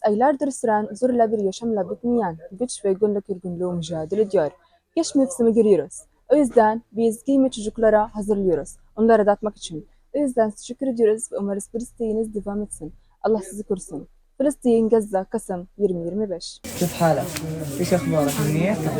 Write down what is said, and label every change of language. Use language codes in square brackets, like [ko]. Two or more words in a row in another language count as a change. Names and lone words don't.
[tr] aylardır süren zorla bir yaşamla bitmeyen güç ve günlük yorgunluğu mücadele ediyor. Kış mevsimi görüyoruz. O yüzden biz giyime çocuklara hazırlıyoruz. Onlara dağıtmak için. O yüzden teşekkür ediyoruz ve umarız bu desteğiniz devam etsin. Allah sizi korusun. [ar] فلسطين غزة قسم 2025. كيف حالك؟ ايش اخبارك؟ منيح؟